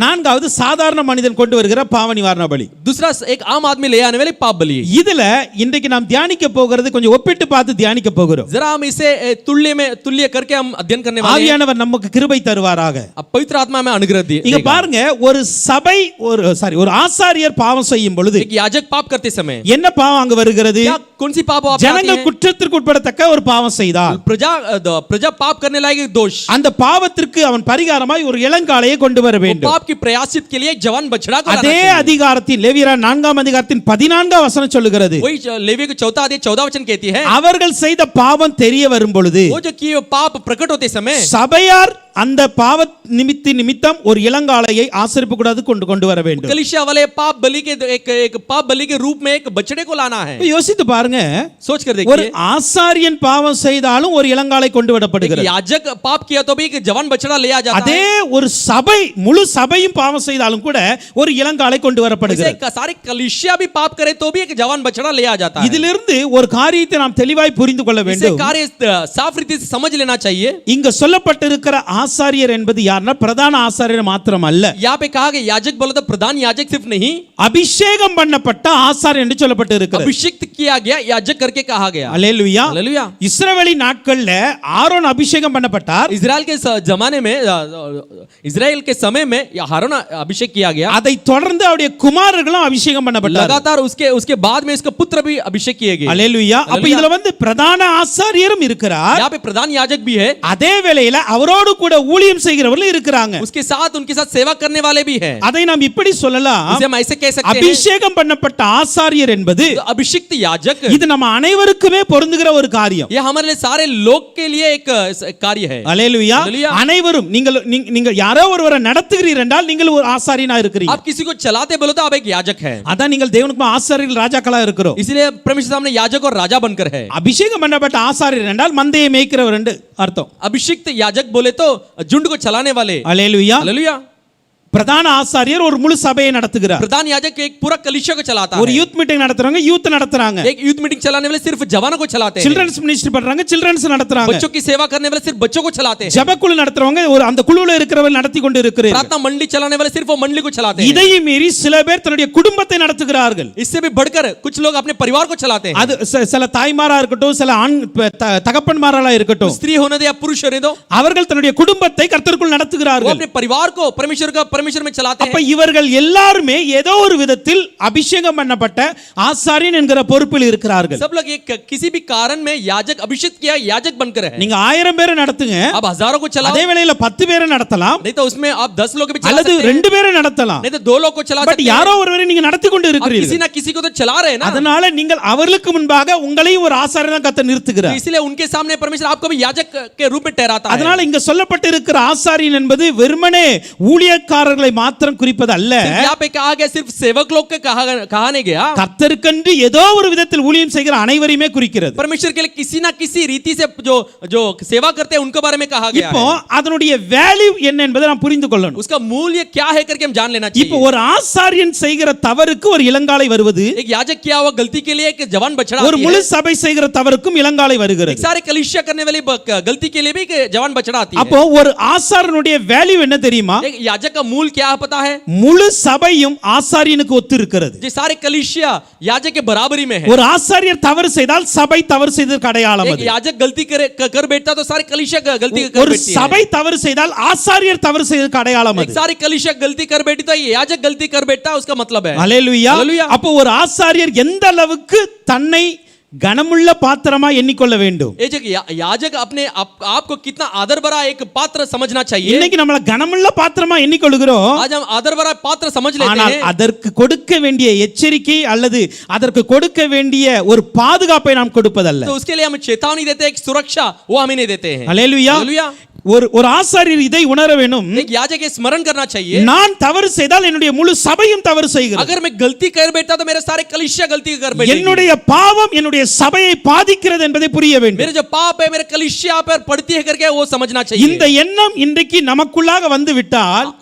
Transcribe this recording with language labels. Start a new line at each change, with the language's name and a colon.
Tamil: நான்காவது சாதாரண மனிதன் கொண்டு வருகிற பாவ நிவாரண பலி.
Hindi: दूसरा एक आम आदमी ले आने वाले पाप बलि।
Tamil: இதுல இன்றைக்கு நாம் தியானிக்க போகிறது கொஞ்சம் ஒப்பிட்டு பார்த்து தியானிக்க போகிறோம்.
Hindi: जरा हम इसे तुल्य करके हम अध्ययन करने वाले हैं।
Tamil: ஆவியானவர் நமக்கு கிருபை தருவாராக.
Hindi: अब पवित्र आत्मा में अनुग्रह दी।
Tamil: இங்க பாருங்க, ஒரு சபை ஒரு ஆசாரியர் பாவம் செய்யும் பொழுது
Hindi: एक याजक पाप करते समय
Tamil: என்ன பாவம் அங்க வருகிறது?
Hindi: क्या कौन सी पाप वहाँ पे आती
Tamil: ஜனங்கள்
Hindi: है?
Tamil: குற்றத்திற்கு உட்படத்தக்க ஒரு பாவம் செய்தால்
Hindi: प्रजा पाप करने लायक एक दोष,
Tamil: அந்த பாவத்திற்கு அவன் பரிகாரமாய் ஒரு இளங்காளையை கொண்டு வர
Hindi: वो
Tamil: வேண்டும்.
Hindi: पाप की प्रयासित के लिए एक जवान बछड़ा को लाना
Tamil: அதே
Hindi: चाहिए।
Tamil: அதிகாரத்தின் லேவியரா 4ஆம் அதிகாரத்தின் 14ஆம் வசனம் சொல்லுகிறது,
Hindi: वही लेवी के 4 अध्याय 14 वचन कहती है,
Tamil: அவர்கள் செய்த பாவம் தெரிய வரும் பொழுது
Hindi: वो जो किए पाप प्रकट होते समय
Tamil: சபையார் அந்த பாவ நிமித்தம் ஒரு இளங்காளையை ஆசரிப்பு கூடாது கொண்டு வர வேண்டும்.
Hindi: कलीसिया वाले पाप बलि के एक पाप बलि के रूप में एक बछड़े को लाना है।
Tamil: யோசித்து பாருங்க,
Hindi: सोच कर
Tamil: ஒரு
Hindi: देखिए,
Tamil: ஆசாரியன் பாவம் செய்தாலும் ஒரு இளங்காளை கொண்டு வரப்படுகிறது.
Hindi: याजक पाप किया तो भी एक जवान बछड़ा ले आ जाता है।
Tamil: அதே ஒரு சபை முழு சபையும் பாவம் செய்தாலும் கூட ஒரு இளங்காளை கொண்டு வரப்படுகிறது.
Hindi: सारी कलीसिया भी पाप करे तो भी एक जवान बछड़ा ले आ जाता है।
Tamil: இதிலிருந்து ஒரு காரியத்தை நாம் தெளிவாய் புரிந்து கொள்ள
Hindi: इसे
Tamil: வேண்டும்.
Hindi: कार्य साफ रीति से समझ लेना चाहिए।
Tamil: இங்க சொல்லப்பட்டிருக்கிற ஆசாரியர் என்பது யாருன்னா பிரதான ஆசாரியர் மாத்திரம் அல்ல,
Hindi: यहाँ पे कहा गया याजक बोला तो प्रधान याजक सिर्फ नहीं,
Tamil: அபிஷேகம் பண்ணப்பட்ட ஆசாரியர் என்று சொல்லப்பட்டிருக்கிறது.
Hindi: अभिषिक्त किया गया याजक करके कहा गया।
Tamil: அல்லேலூயா.
Hindi: हालेलुया।
Tamil: இஸ்ரவேலி நாட்கள்ல ஆரோன் அபிஷேகம் பண்ணப்பட்டார்.
Hindi: इजराइल के जमाने में, इजराइल के समय में हारून अभिषेक किया गया।
Tamil: அதை தொடர்ந்து அவருடைய குமாரர்களும் அபிஷேகம் பண்ணப்பட்டார்.
Hindi: लगातार उसके बाद में इसका पुत्र भी अभिषेक किए गए।
Tamil: அல்லேலூயா. அப்ப இதுல பிரதான ஆசாரியரும் இருக்கிறார்,
Hindi: यहाँ पे प्रधान याजक भी है,
Tamil: அதே வேளையில அவரோடு கூட ஊழியம் செய்கிறவர்கள் இருக்கிறாங்க.
Hindi: उसके साथ उनके साथ सेवा करने वाले भी हैं।
Tamil: அதை நாம் இப்படி சொல்லலாம்,
Hindi: इसे हम ऐसे कह सकते हैं,
Tamil: அபிஷேகம் பண்ணப்பட்ட ஆசாரியர் என்பது
Hindi: तो अभिषिक्त याजक
Tamil: இது நம்ம அனைவருக்குமே பொருந்துகிற ஒரு காரியம்.
Hindi: ये हमारे लिए सारे लोग के लिए एक कार्य है।
Tamil: அல்லேலூயா. அல்லேலூயா. அனைவரும் நீங்கள் யாரோ ஒருவரை நடத்துகிறீர்கள் என்றால் நீங்கள் ஒரு ஆசாரியனா இருக்கிறீங்க.
Hindi: आप किसी को चलाते बोलो तो आप एक याजक है।
Tamil: அதான் நீங்கள் தேவனுக்கு ஆசாரியர்கள் ராஜாக்களா இருக்கிறோம்.
Hindi: इसलिए परमेश्वर सामने याजक और राजा बनकर है।
Tamil: அபிஷேகம் பண்ணப்பட்ட ஆசாரியர் என்றால் மந்தையை மேய்க்கிறவர் என்று அர்த்தம்.
Hindi: अभिषिक्त याजक बोले तो झुंड को चलाने वाले।
Tamil: அல்லேலூயா.
Hindi: हालेलुया।
Tamil: பிரதான ஆசாரியர் ஒரு முழு சபையை நடத்துகிறார்.
Hindi: प्रधान याजक एक पूरा कलीसिया को चलाता
Tamil: ஒரு
Hindi: है।
Tamil: யூத் மீட்டிங் நடத்துறாங்க, யூத் நடத்துறாங்க.
Hindi: एक यूथ मीटिंग चलाने वाले सिर्फ जवानों को चलाते हैं।
Tamil: சில்ட்ரன்ஸ் மினிஸ்ட்ரி பண்றாங்க, சில்ட்ரன்ஸ் நடத்துறாங்க.
Hindi: बच्चों की सेवा करने वाले सिर्फ बच्चों को चलाते हैं।
Tamil: ஜெபக்குழு நடத்துறவங்க ஒரு அந்த குழுவுல இருக்கிறவங்க நடத்தி கொண்டு இருக்கிறார்கள்.
Hindi: प्रार्थना मंडली चलाने वाले सिर्फ वो मंडली को चलाते हैं।
Tamil: இதையும் மீறி சில பேர் தன்னுடைய குடும்பத்தை நடத்துகிறார்கள்.
Hindi: इससे भी बढ़कर कुछ लोग अपने परिवार को चलाते हैं।
Tamil: அது சில தாய்மாரா இருக்கட்டும், சில ஆண் தகப்பன்மாரா இருக்கட்டும்,
Hindi: स्त्री होने दो या पुरुष होने दो,
Tamil: அவர்கள் தன்னுடைய குடும்பத்தை கர்த்தருக்குள்
Hindi: वो
Tamil: நடத்துகிறார்கள்.
Hindi: अपने परिवार को परमेश्वर में चलाते
Tamil: அப்ப
Hindi: हैं।
Tamil: இவர்கள் எல்லாருமே ஏதோ ஒரு விதத்தில் அபிஷேகம் பண்ணப்பட்ட ஆசாரியன் என்கிற பொறுப்பில் இருக்கிறார்கள்.
Hindi: सब लोग एक किसी भी कारण में याजक अभिषेक किया याजक बनकर है।
Tamil: நீங்க 1000 பேரை நடத்துங்க,
Hindi: आप हजारों को चलाओ,
Tamil: அதே வேளையில 10 பேரை நடத்தலாம்,
Hindi: नहीं तो उसमें आप 10 लोग भी चला
Tamil: அல்லது
Hindi: सकते हैं,
Tamil: 2 பேரை நடத்தலாம்.
Hindi: नहीं तो 2 लोग को चला
English: பட்
Hindi: सकते हैं।
Tamil: யாரோ ஒருவரை நீங்க நடத்தி கொண்டு
Hindi: आप किसी
Tamil: இருக்கிறீர்கள்.
Hindi: ना किसी को तो चला रहे हैं ना।
Tamil: அதனால நீங்கள் அவர்களுக்கு முன்பாக உங்களையும் ஒரு ஆசாரியனா கர்த்தர் நிறுத்துகிறார்.
Hindi: इसलिए उनके सामने परमेश्वर आपको भी याजक के रूप में ठहराता है।
Tamil: அதனால இங்க சொல்லப்பட்டிருக்கிற ஆசாரியன் என்பது வெறுமனே ஊழியக்காரர் ஊழியக்காரர்களை மாத்திரம் குறிப்பது அல்ல,
Hindi: सिर्फ यहाँ पे कहा गया सिर्फ सेवक लोग के कहा नहीं गया,
Tamil: கர்த்தருக்கென்று ஏதோ ஒரு விதத்தில் ஊழியம் செய்கிற அனைவரையுமே குறிக்கிறது.
Hindi: परमेश्वर के लिए किसी ना किसी रीति से जो जो सेवा करते हैं उनके बारे में कहा गया
Tamil: இப்போ
Hindi: है.
Tamil: அதனுடைய வேல்யூ என்ன என்பதை நாம் புரிந்து கொள்ளணும்.
Hindi: उसका मूल्य क्या है करके हम जान लेना
Tamil: இப்போ
Hindi: चाहिए.
Tamil: ஒரு ஆசாரியன் செய்கிற தவறுக்கு ஒரு இளங்காலை வருவது,
Hindi: एक याजक किया हुआ गलती के लिए एक जवान बछड़ा
Tamil: ஒரு
Hindi: आती
Tamil: முழு
Hindi: है.
Tamil: சபை செய்கிற தவறுக்கும் இளங்காலை
Hindi: एक
Tamil: வருகிறது.
Hindi: सारे कलीसिया करने वाली गलती के लिए भी एक जवान बछड़ा आती है.
Tamil: அப்போ ஒரு ஆசாரியனுடைய வேல்யூ என்ன தெரியுமா?
Hindi: एक याजक का मूल क्या है पता है?
Tamil: முழு சபையும் ஆசாரியனுக்கு ஒத்து இருக்கிறது.
Hindi: जो सारे कलीसिया याजक के बराबरी में है.
Tamil: ஒரு ஆசாரியர் தவறு செய்தால் சபை தவறு செய்ததற்கு அடையாளம்
Hindi: एक
Tamil: அது.
Hindi: याजक गलती कर बैठता तो सारे कलीसिया गलती कर
Tamil: ஒரு
Hindi: बैठती है.
Tamil: சபை தவறு செய்தால் ஆசாரியர் தவறு செய்ததற்கு அடையாளம்
Hindi: एक
Tamil: அது.
Hindi: सारी कलीसिया गलती कर बैठी तो याजक गलती कर बैठता उसका मतलब है.
Tamil: அல்லேலூயா. அல்லேலூயா. அப்போ ஒரு ஆசாரியர் எந்த அளவுக்கு தன்னை கனமுள்ள பாத்திரமா எண்ணிக்கொள்ள வேண்டும்.
Hindi: ये जो याजक अपने आपको कितना आदर भरा एक पात्र समझना चाहिए.
Tamil: இன்னைக்கு நம்மள கனமுள்ள பாத்திரமா எண்ணிக்கொள்கிறோம்.
Hindi: आज हम आदर भरा पात्र समझ लेते
Tamil: ஆனால்
Hindi: हैं.
Tamil: அதற்கு கொடுக்க வேண்டிய எச்சரிக்கை அல்லது அதற்கு கொடுக்க வேண்டிய ஒரு பாதுகாப்பை நாம் கொடுப்பதல்ல.
Hindi: तो उसके लिए हम चेतावनी देते हैं, एक सुरक्षा वो हमें नहीं देते हैं.
Tamil: அல்லேலூயா.
Hindi: हालेलुया.
Tamil: ஒரு ஆசாரியர் இதை உணர வேண்டும்.
Hindi: एक याजक ये स्मरण करना चाहिए.
Tamil: நான் தவறு செய்தால் என்னுடைய முழு சபையும் தவறு செய்கிறது.
Hindi: अगर मैं गलती कर बैठा तो मेरे सारे कलीसिया गलती कर बैठेगी.
Tamil: என்னுடைய பாவம் என்னுடைய சபையை பாதிக்கிறது என்பதை புரிய வேண்டும்.
Hindi: मेरे जो पाप है मेरे कलीसिया पर पड़ती है करके वो समझना चाहिए.
Tamil: இந்த எண்ணம் இன்றைக்கு நமக்குள்ளாக வந்து விட்டால்